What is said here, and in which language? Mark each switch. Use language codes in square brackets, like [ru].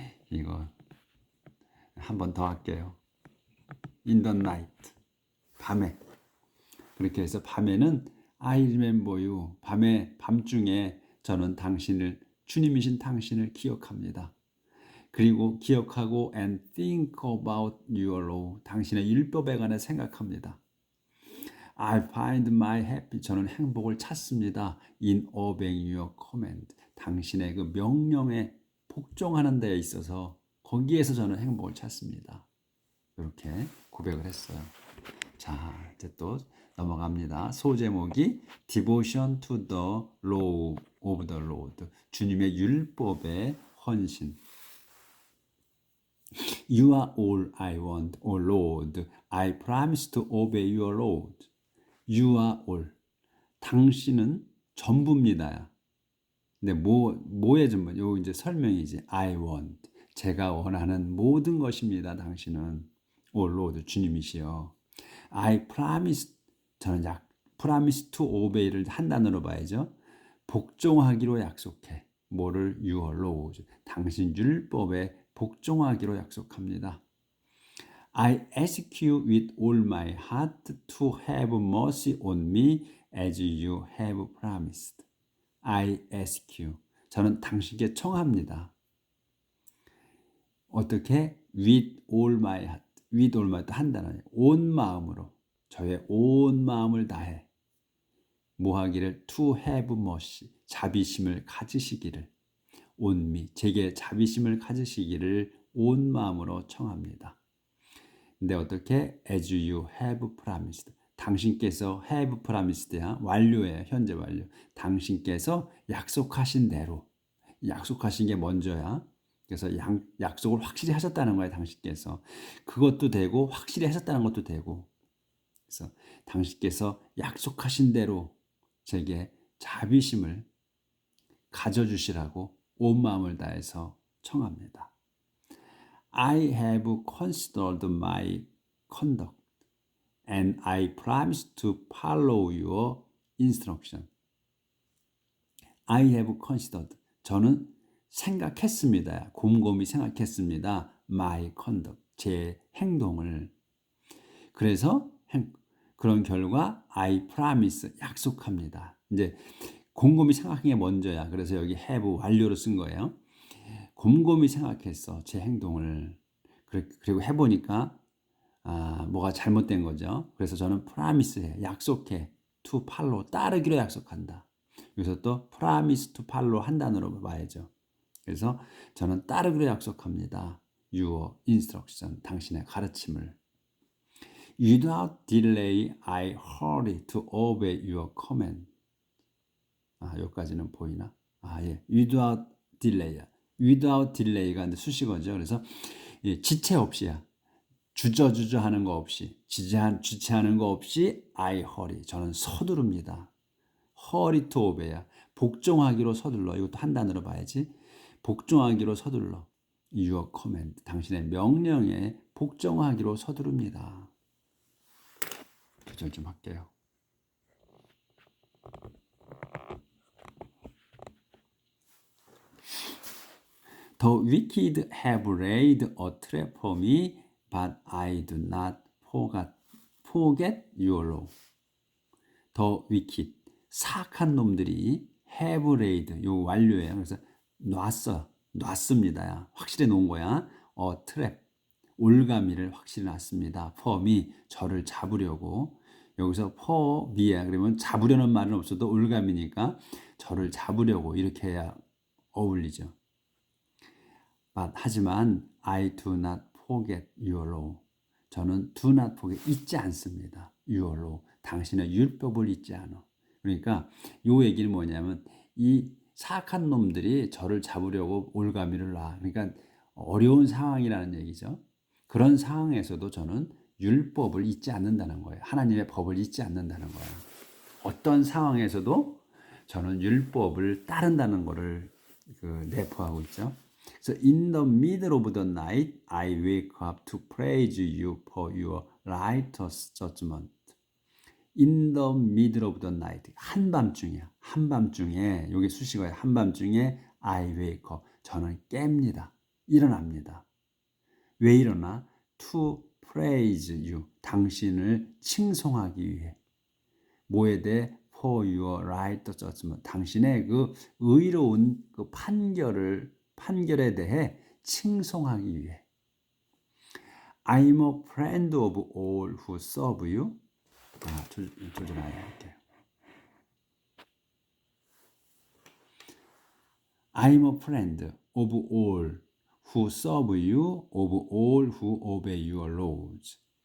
[ko] 이거 한 번 더 할게요. [en] In the night. [ko] 밤에. 그렇게 해서 밤에는 [en] I remember you. [ko] 밤중에 저는 당신을, 주님이신 당신을 기억합니다. 그리고 기억하고 [en] and think about your law. [ko] 당신의 율법에 관해 생각합니다. [en] I find my happy. [ko] 저는 행복을 찾습니다. [en] In obeying your command. [ko] 당신의 그 명령에 복종하는 데에 있어서 거기에서 저는 행복을 찾습니다. 이렇게 고백을 했어요. 자, 이제 또 넘어갑니다. 소제목이 [en] Devotion to the Law of the Lord. [ko] 주님의 율법의 헌신. [en] You are all I want, O Lord. I promise to obey your Lord. You are all. [ko] 당신은 전부입니다. 근데 뭐의 전부? 요 이제 설명이지. [en] I want. [ko] 제가 원하는 모든 것입니다. 당신은. [en] O Lord, [ko] 주님이시여. [en] I promise. [ko] 저는 [en] promise to obey [ko] 를 한 단어로 봐야죠. 복종하기로 약속해. 뭐를? [en] Your laws. [ko] 당신 율법에 복종하기로 약속합니다. [en] I ask you with all my heart to have mercy on me as you have promised. I ask you. [ko] 저는 당신께 청합니다. 어떻게? [en] With all my heart. With all my heart [ko] 한 단어예요. 온 마음으로. 저의 온 마음을 다해. 뭐 하기를? [en] To have mercy. [ko] 자비심을 가지시기를. [en] on me. [ko] 제게 자비심을 가지시기를 온 마음으로 청합니다. 근데 어떻게? [en] As you have promised. [ko] 당신께서 [en] have promised [ko] 야. 완료예요. 현재 완료. 당신께서 약속하신 대로. 약속하신 게 먼저야. 그래서 약속을 확실히 하셨다는 거예요. 당신께서. 그것도 되고 확실히 하셨다는 것도 되고. 그래서 당신께서 약속하신 대로 제게 자비심을 가져주시라고 온 마음을 다해서 청합니다. [en] I have considered my conduct and I promise to follow your instruction. I have considered. [ko] 저는 생각했습니다. 곰곰이 생각했습니다. [en] My conduct. [ko] 제 행동을. 그래서 그런 결과 [en] I promise. [ko] 약속합니다. 이제 곰곰이 생각한 게 먼저야. 그래서 여기 have 완료로 쓴 거예요. 곰곰이 생각했어. 제 행동을. 그리고 해보니까 뭐가 잘못된 거죠. 그래서 저는 promise 해. 약속해. [en] to follow. [ko] 따르기로 약속한다. 여기서 또 [en] promise to follow [ko] 한 단어로 봐야죠. 그래서 저는 따르기로 약속합니다. [en] Your instruction. [ko] 당신의 가르침을. [en] Without delay, I hurry to obey your command. [ko] 여기까지는 보이나? 예. [en] Without delay. Without delay [ko] 가 수식어죠. 그래서 지체 없이야. 주저주저 하는 거 없이, 지체하는 거 없이 [en] I hurry. [ko] 저는 서두릅니다. [en] hurry to obey [ko] 야. 복종하기로 서둘러. 이것도 한 단어로 봐야지. 복종하기로 서둘러. [en] Your command. [ko] 당신의 명령에 복종하기로 서두릅니다. 조절 좀 할게요. [en] The wicked have laid a trap for me, but I do not forget your law. The wicked, [ko] 사악한 놈들이 [en] have laid, [ko] 요 완료예요. 그래서 놨습니다. 확실히 놓은 거야. [en] A trap, [ko] 올가미를 확실히 놨습니다. [en] For me, [ko] 저를 잡으려고. 여기서 [en] for me [ko] 야. 그러면 잡으려는 말은 없어도 올가미니까 저를 잡으려고 이렇게 해야 어울리죠. 하지만 [en] I do not forget your law. 저는 do not forget [ko] 잊지 않습니다. [en] your law. [ko] 당신의 율법을 잊지 않아. 그러니까 요 얘기는 뭐냐면 이 사악한 놈들이 저를 잡으려고 올가미를 놔. 그러니까 어려운 상황이라는 얘기죠. 그런 상황에서도 저는 율법을 잊지 않는다는 거예요. 하나님의 법을 잊지 않는다는 거예요. 어떤 상황에서도 저는 율법을 따른다는 것을 내포하고 있죠. 그래서 [en] in the middle of the night I wake up to praise you for your righteous judgment. In the middle of the night. [ko] 한밤중이야. 한밤중에 여기 수식어에 한밤중에 [en] I wake up. [ko] 저는 깹니다. 일어납니다. 왜 일어나? [en] To praise you. [ko] 당신을 칭송하기 위해. 뭐에 대해? [en] For your right judgment. [ko] 당신의 그 의로운 그 판결에 대해 칭송하기 위해. [en] I'm a friend of all who serve you. [ko] 조절하여 할게요. [en] I'm a friend of all who serve you, of all who obey your laws.